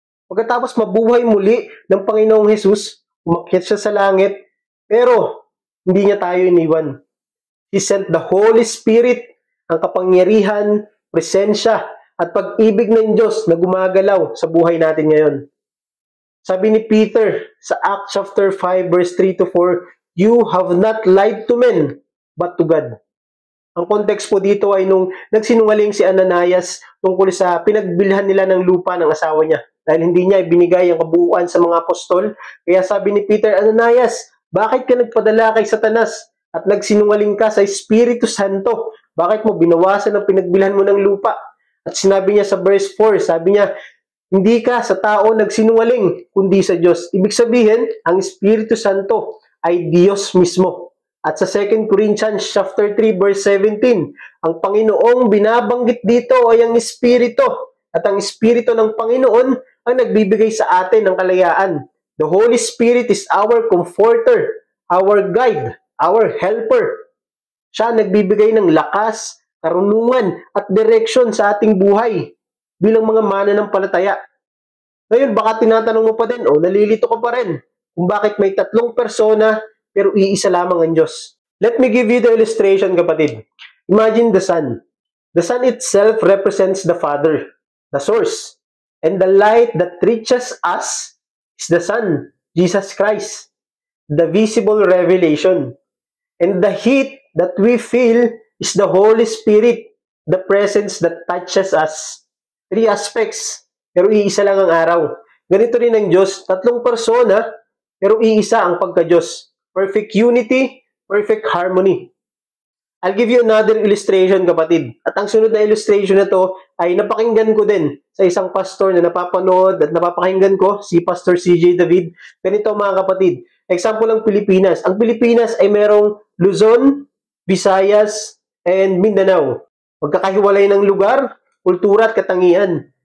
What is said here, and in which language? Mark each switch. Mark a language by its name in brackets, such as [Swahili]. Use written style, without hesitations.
[Filipino] Pagkatapos mabuhay muli ng Panginoong Jesus, umakyat siya sa langit, pero hindi niya tayo iniwan. [English] He sent the Holy Spirit, [Filipino] ang kapangyarihan, presensya, at pag-ibig ng Diyos na gumagalaw sa buhay natin ngayon. Sabi ni Peter sa Acts chapter 5 verse 3 to 4, [English] You have not lied to men, but to God. [Filipino] Ang context po dito ay nung nagsinungaling si Ananias tungkol sa pinagbilhan nila ng lupa ng asawa niya. Dahil hindi niya ibinigay ang kabuuan sa mga apostol. Kaya sabi ni Peter, Ananias, bakit ka nagpadala kay Satanas at nagsinungaling ka sa Espiritu Santo? Bakit mo binawasan ang pinagbilhan mo ng lupa? At sinabi niya sa verse 4, sabi niya, hindi ka sa tao nagsinungaling, kundi sa Diyos. Ibig sabihin, ang Espiritu Santo ay Diyos mismo. At sa 2 Corinthians chapter 3 verse 17, ang Panginoong binabanggit dito ay ang Espiritu. At ang Espiritu ng Panginoon ang nagbibigay sa atin ng kalayaan. [English] The Holy Spirit is our comforter, our guide, our helper. [Filipino] Siya nagbibigay ng lakas, karunungan at direksyon sa ating buhay bilang mga mananampalataya. Ngayon, baka tinatanong mo pa din, nalilito ka pa rin, kung bakit may tatlong persona, pero iisa lamang ang Diyos. [English] Let me give you the illustration, [Filipino] kapatid. [English] Imagine the sun. The sun itself represents the Father, the source. And the light that reaches us is the Son, Jesus Christ, the visible revelation. And the heat that we feel is the Holy Spirit, the presence that touches us. [Filipino] 3 aspects, pero iisa lang ang araw. Ganito rin ang Diyos, tatlong persona, pero iisa ang pagka-Diyos. [English] Perfect unity, perfect harmony. I'll give you another illustration, kapatid. [Filipino] At ang sunod na illustration na to ay napakinggan ko din sa isang pastor na napapanood at napapakinggan ko, si Pastor CJ David. Ganito mga kapatid. Example ng Pilipinas. Ang Pilipinas ay merong Luzon, Visayas, and Mindanao. Magkakahiwalay ng lugar, kultura at katangian.